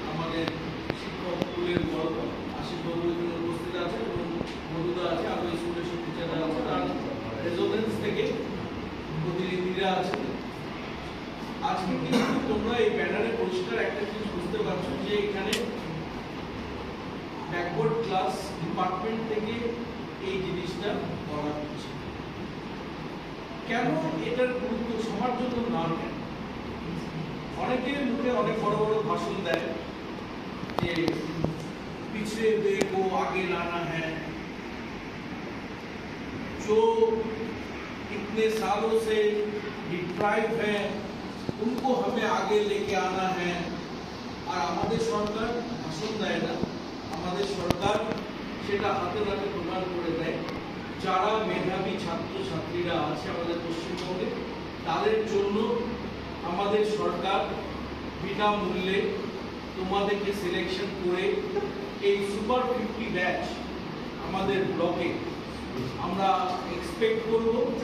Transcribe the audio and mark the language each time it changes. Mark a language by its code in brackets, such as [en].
[bn] আমাদের শিক্ষক স্কুলের বড় আশিসবাবু এখানে উপস্থিত আছে এবং মধুদা আছে, আরো স্কুলের টিচাররা আছে, আর রেজোনেন্স থেকে প্রতিনিধিরা আছেন। আজকে কিন্তু তোমরা এই ব্যানারে পরিষ্কার একটা জিনিস বুঝতে পারছো যে এখানে ব্যাকওয়ার্ড ক্লাস ডিপার্টমেন্ট থেকে এই জিনিসটা করা হচ্ছে। কেন এটার গুরুত্ব সবার জন্য না? কেন অনেকের মুখে অনেক বড় বড় ভাষণ দেয় যে [hi] পিছড়ে हुए को आगे लाना है, जो इतने सालों से डिप्राइव है उनको हमें आगे लेके आना है। [bn] আর আমাদের সরকার ভাষণ দেয় না, আমাদের সরকার সেটা হাতে নাতে প্রদান করে দেয়। যারা মেধাবী ছাত্রছাত্রীরা আছে আমাদের পশ্চিমবঙ্গে, তাদের জন্য আমাদের সরকার বিনামূল্যে তোমাদেরকে সিলেকশন করে এই সুপার 50 ব্যাচ আমাদের ব্লকে আমরা এক্সপেক্ট করব।